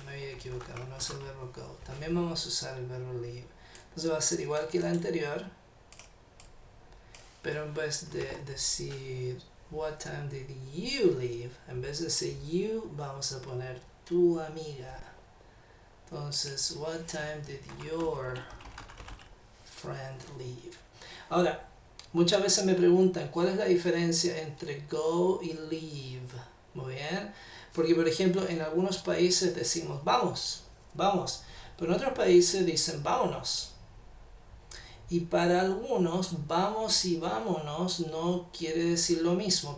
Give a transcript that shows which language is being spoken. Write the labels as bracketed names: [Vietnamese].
[Spanish] Me había equivocado, no es el verbo go. También vamos a usar el verbo leave. Entonces va a ser igual que la anterior. Pero en vez de decir [English] what time did you leave, [Spanish] en vez de decir you, vamos a poner tu amiga. [English] Entonces, what time did your friend leave? [Spanish] Ahora, muchas veces me preguntan cuál es la diferencia entre go y leave. Muy bien. Porque, por ejemplo, en algunos países decimos vamos, vamos. Pero en otros países dicen vámonos. Y para algunos, vamos y vámonos no quiere decir lo mismo.